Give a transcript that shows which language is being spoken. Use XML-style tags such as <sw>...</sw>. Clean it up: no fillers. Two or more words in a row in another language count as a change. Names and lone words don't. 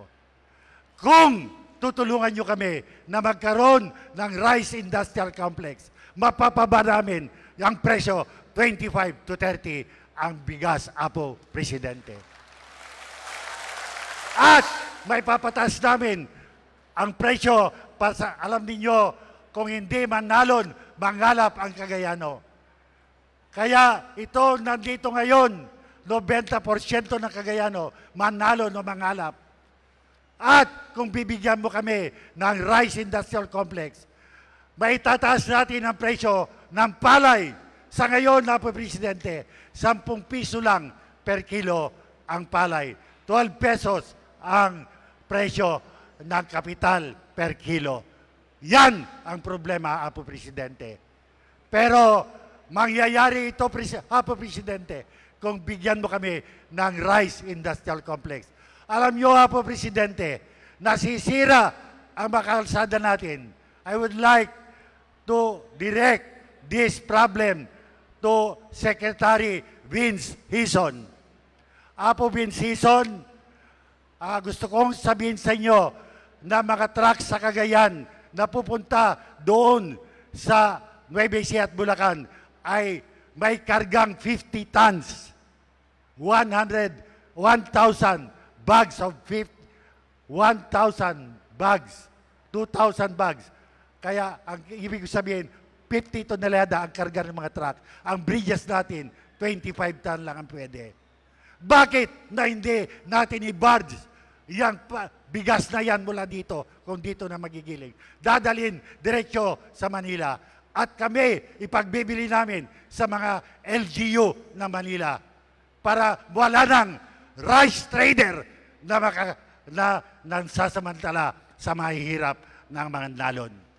<tl>Kung tutulungan nyo kami na magkaroon ng</tl> <en>rice industrial complex,</en> <tl>mapapaba namin ang presyo 25 to 30 ang bigas, Apo Presidente. At may papataas namin ang presyo para sa, alam niyo, kung hindi manalon, mangalap ang Cagayano. Kaya ito nandito ngayon, 90% ng Cagayano, manalon o mangalap. At kung bibigyan mo kami ng</tl> <en>rice industrial complex,</en> <tl>may tataas natin ang presyo ng palay. Sa ngayon, Apo Presidente, 10 piso lang per kilo ang palay. 12 pesos ang presyo ng kapital per kilo. Yan ang problema, Apo Presidente. Pero mangyayari ito, Apo Presidente, kung bigyan mo kami ng</tl> <en>rice industrial complex.</en> <tl>Alam nyo, Apo Presidente, nasisira ang makalsada natin.</tl> <en>I would like to direct this problem to Secretary Vince Hison.</en> <tl>Apo Vince Hison, gusto kong sabihin sa inyo na mga truck sa Cagayan na pupunta doon sa Nueva Ecija at Bulacan ay may kargang 50 tons,</tl> <en>1,000 bags of 1,000 bags, 2,000 bags.</en> <tl>Kaya ang ibig sabihin, 50 tonelada ang karga ng mga truck. Ang bridges natin, 25 ton lang ang pwede. Bakit na hindi natin i-barge yung bigas na yan mula dito, kung dito na magigiling? Dadalhin diretso sa Manila. At kami, ipagbibili namin sa mga LGU na Manila para wala ng</tl> <en>rice trader</en> <tl>na nansasamantala sa mahihirap ng mga nalon.</tl>